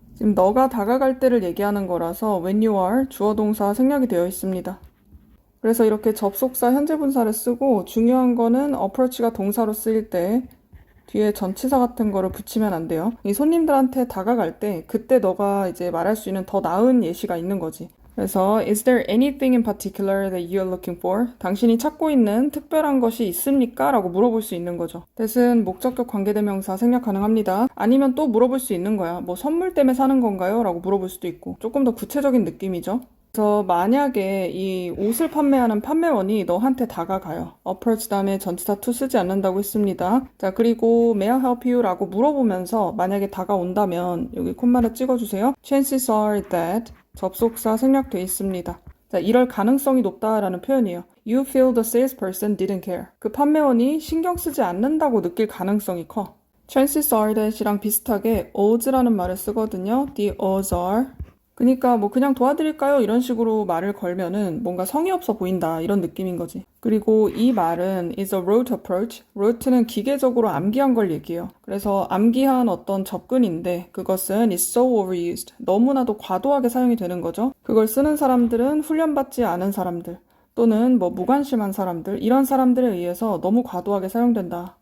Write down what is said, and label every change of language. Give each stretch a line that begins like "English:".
Korean: 지금 너가 다가갈 때를 얘기하는 거라서
English: when you are
Korean: 주어 동사 생략이 되어 있습니다. 그래서 이렇게 접속사 현재 분사를 쓰고 중요한 거는 approach가 동사로 쓰일 때 뒤에 전치사 같은 거를 붙이면 안 돼요. 이 손님들한테 다가갈 때 그때 너가 이제 말할 수 있는 더 나은 예시가 있는 거지. 그래서
English: is there anything in particular that you're looking for?
Korean: 당신이 찾고 있는 특별한 것이 있습니까? 라고 물어볼 수 있는 거죠. that은 목적격 관계대명사 생략 가능합니다. 아니면 또 물어볼 수 있는 거야. 뭐 선물 때문에 사는 건가요? 라고 물어볼 수도 있고 조금 더 구체적인 느낌이죠. 그래서 만약에 이 옷을 판매하는 판매원이 너한테 다가가요. approach 다음에 전치사 to 쓰지 않는다고 했습니다. 자, 그리고
English: may I help you?
Korean: 라고 물어보면서 만약에 다가온다면 여기 콤마를 찍어주세요.
English: chances are that
Korean: 접속사 생략돼 있습니다. 자, 이럴 가능성이 높다라는 표현이에요.
English: You feel the salesperson didn't care.
Korean: 그 판매원이 신경 쓰지 않는다고 느낄 가능성이 커.
English: chances are that
Korean: 이랑 비슷하게 odds라는 말을 쓰거든요.
English: The odds are.
Korean: 그러니까 뭐 그냥 도와드릴까요? 이런 식으로 말을 걸면은 뭔가 성의 없어 보인다 이런 느낌인 거지. 그리고 이 말은
English: is a rote approach.
Korean: rote는 기계적으로 암기한 걸 얘기해요. 그래서 암기한 어떤 접근인데 그것은
English: is so overused.
Korean: 너무나도 과도하게 사용이 되는 거죠. 그걸 쓰는 사람들은 훈련받지 않은 사람들 또는 뭐 무관심한 사람들 이런 사람들에 의해서 너무 과도하게 사용된다.